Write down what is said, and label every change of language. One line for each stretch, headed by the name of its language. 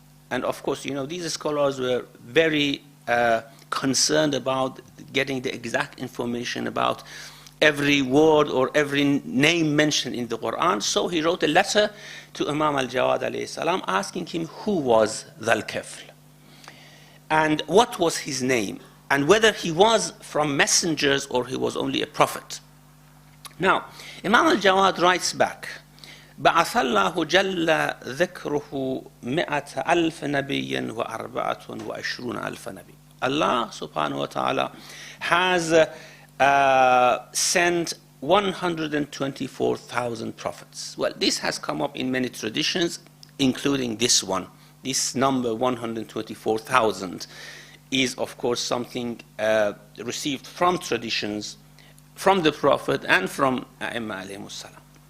English: And of course, you know, these scholars were very concerned about getting the exact information about every word or every name mentioned in the Quran. So he wrote a letter to Imam al-Jawad alayhi salam asking him who was Dhal Kafl and what was his name, and whether he was from messengers or he was only a prophet. Now, Imam al-Jawad writes back,
Arabic: بعث الله جل ذكره 100,000 نبي و24 ألف نبي.
English: Allah subhanahu wa ta'ala has sent 124,000 prophets. Well, this has come up in many traditions, including this one. This number 124,000 is, of course, something received from traditions, from the Prophet and from A'imma alayhimus salam.